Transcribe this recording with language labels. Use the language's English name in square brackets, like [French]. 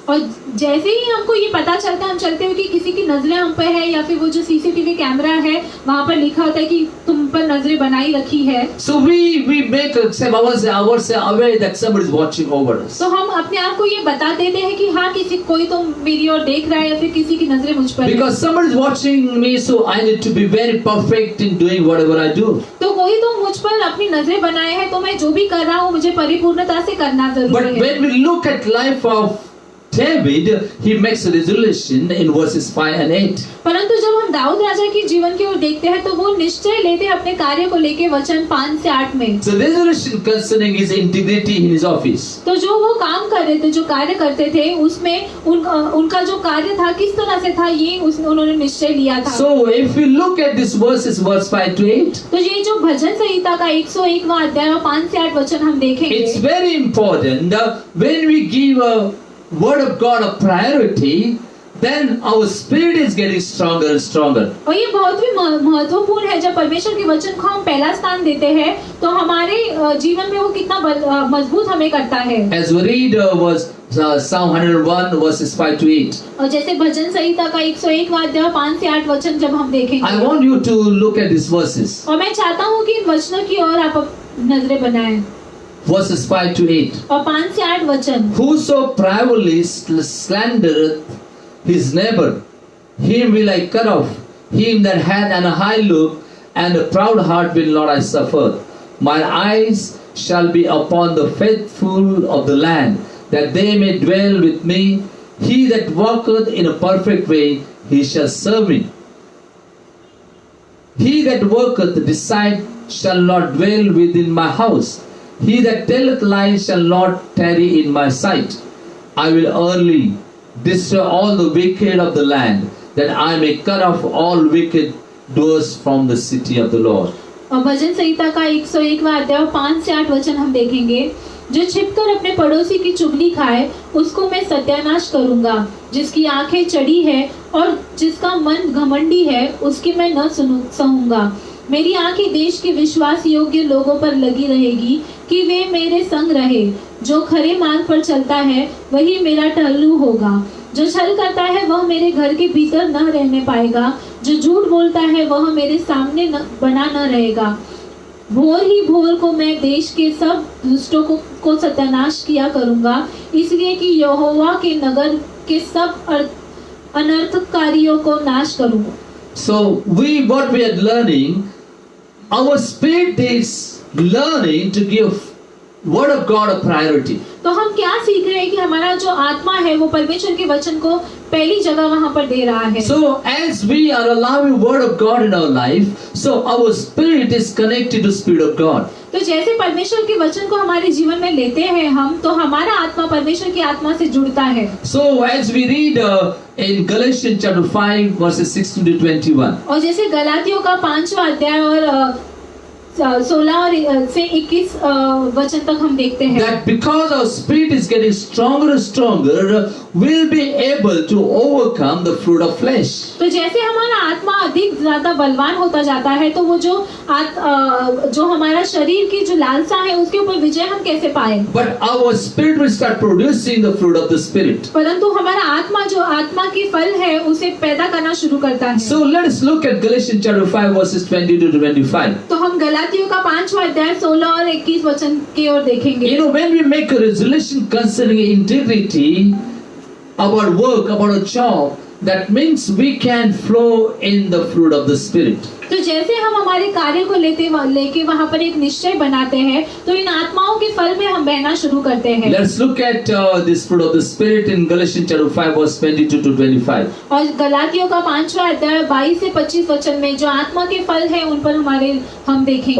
[Hindi] और जैसे ही हमको ये पता चलता है, हम चलते हुए कि किसी की नजरें हम पर है, या फिर वो जो सीसीटीवी कैमरा है वहाँ पर लिखा होता है कि तुम पर नजरें बनाई रखी है, [English] So we make ourselves aware that somebody is watching over us. [Hindi] तो हम अपने आप को ये बता देते हैं कि हाँ, किसी कोई तो मेरी ओर देख रहा है या फिर किसी की नजरें मुझ पर है। [English] Because somebody is watching me, so I need to be very perfect in doing whatever I do. [Hindi] तो कोई तो मुझ पर अपनी नजरें बनाए है, तो मैं जो भी कर रहा हूँ मुझे परिपूर्णता से करना [English] But [Hindi] जरूरी है। [English] when we look at life of David, he makes a resolution in verses 5 and 8. [Hindi] परंतु जब हम दाऊद राजा की जीवन की ओर देखते हैं, तो वो निश्चय लेते हैं अपने कार्य को लेके वचन 5 से 8 में। [English] So resolution concerning his integrity in his office. [Hindi] तो जो वो काम कर रहे थे, जो कार्य करते थे, उसमें उनका जो कार्य था किस तरह से था, ये उन्होंने निश्चय लिया था। [English] So if we look at this verses, verse 5 to 8, [Hindi] तो ये जो भजन संहिता का 101वां अध्याय और 5 से 8 वचन हम देखेंगे। [English] it's very important when we give a word of God a priority, then our spirit is getting stronger and stronger. [Hindi] और ये बहुत ही महत्वपूर्ण है, जब परमेश्वर के वचन को हम पहला स्थान देते हैं, तो हमारे जीवन में वो कितना मजबूत हमें करता है। [English] As we read Psalm 101 verses 5 to 8, [Hindi] और जैसे भजन संहिता का 101वां अध्याय 5 से 8 वचन जब हम देखेंगे, [English] I want you to look at these verses. [Hindi] और मैं चाहता हूँ कि इन वचनों की ओर आप नजरें बनाएं। [English] Verses 5 to 8. [Hindi] और 5 से 8 वचन, [English] Whoso privately slandereth his neighbor, him will I cut off. Him that hath an high look and a proud heart will not I suffer. Mine eyes shall be upon the faithful of the land, that they may dwell with me. He that walketh in a perfect way, he shall serve me. He that worketh deceit shall not dwell within my house. He that telleth lies shall not tarry in my sight. I will early destroy all the wicked of the land, that I may cut off all wicked doers from the city of the Lord. [Hindi] और भजन संहिता का 101वां अध्याय 5 से 8 वचन हम देखेंगे। जो छिपकर अपने पड़ोसी की चुगली खाए, उसको मैं सत्यानाश करूंगा। जिसकी आंखें चढ़ी है और जिसका मन घमंडी है, उसकी मैं न सहूंगा। मेरी आंखें देश के विश्वास योग्य लोगों पर लगी रहेगी कि वे मेरे संग रहे। जो खरे मार्ग पर चलता है वही मेरा टहलू होगा। जो छल करता है वह मेरे घर के भीतर न रहने पाएगा। जो झूठ बोलता है वह मेरे सामने बना न रहेगा। भोर ही भोर को मैं देश के सब दुष्टों को सत्यानाश किया करूंगा, इसलिए कि यहोवा के नगर के सब अनर्थकारियों को नाश करूं। [English] So what we are learning, our spirit is learning to give Word of God a priority. [Hindi] तो हम क्या सीख रहे हैं कि हमारा जो आत्मा है वो परमेश्वर के वचन को पहली जगह वहाँ पर दे रहा है। [English] So as we are allowing Word of God in our life, so our spirit is connected to Spirit of God. [Hindi] तो जैसे परमेश्वर के वचन को हमारे जीवन में लेते हैं हम, तो हमारा आत्मा परमेश्वर की आत्मा से जुड़ता है। [English] So as we read in Galatians chapter 5 verses 16 to 21. [Hindi] और जैसे गलातियों का 5वां अध्याय और 16 और से 21 वचन तक हम देखते हैं [English] that because our spirit is getting stronger and stronger, we'll be able to overcome the fruit of flesh. [Hindi] तो जैसे हमारा आत्मा अधिक ज्यादा बलवान होता जाता है, तो वो जो हमारा शरीर की जो लालसा है उसके ऊपर विजय हम कैसे पाए। [English] But our spirit will start producing the fruit of the spirit. [Hindi] परंतु हमारा आत्मा जो आत्मा की फल है उसे पैदा करना शुरू करता है। [English] So let us look at Galatians chapter 5 verses 20 to 25. [Hindi] तो हम गलातियों का 5वां अध्याय 16 और 21 वचन की ओर देखेंगे। [English] You know, when we make a resolution concerning integrity about work, about a job, that means we can flow in the fruit of the spirit. [Hindi] तो जैसे हम हमारे कार्य को लेके वहाँ पर एक निश्चय बनाते हैं, तो इन आत्माओं के फल में हम बहना शुरू करते हैं। [English] Let's look at this fruit of the spirit in Galatians chapter 5 verse 22 to 25. [Hindi] और गलातियों का 5वां अध्याय 22 से 25 वचन में जो आत्मा के फल हैं उन पर हम देखेंगे।